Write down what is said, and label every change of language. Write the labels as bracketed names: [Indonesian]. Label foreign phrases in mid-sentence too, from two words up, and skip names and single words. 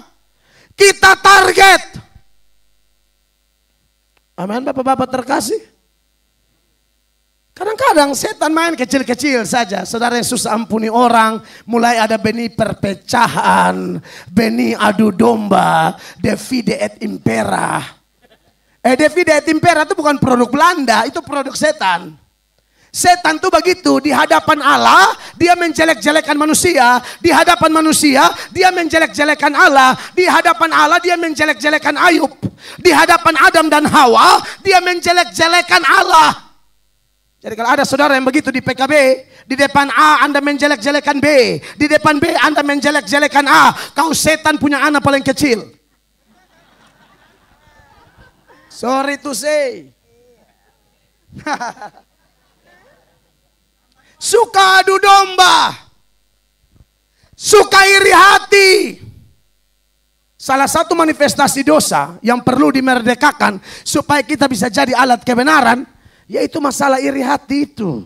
[Indonesian] Kita target. Amin, bapak-bapak terkasih. Kadang-kadang setan main kecil-kecil saja. Saudara yang susah ampuni orang. Mulai ada benih perpecahan. Benih adu domba. [Latin] Divide et impera. Divide et impera [Indonesian] itu bukan produk Belanda. Itu produk setan. Setan tuh begitu. Di hadapan Allah dia menjelek-jelekan manusia. Di hadapan manusia dia menjelek-jelekan Allah. Di hadapan Allah dia menjelek-jelekan Ayub. Di hadapan Adam dan Hawa dia menjelek-jelekan Allah. Jadi kalau ada saudara yang begitu di PKB, di depan A Anda menjelek-jelekan B, di depan B Anda menjelek-jelekan A, kau setan punya anak paling kecil. [English] Sorry to say. [Indonesian] Suka adu domba, suka iri hati. Salah satu manifestasi dosa yang perlu dimerdekakan supaya kita bisa jadi alat kebenaran, yaitu masalah iri hati itu.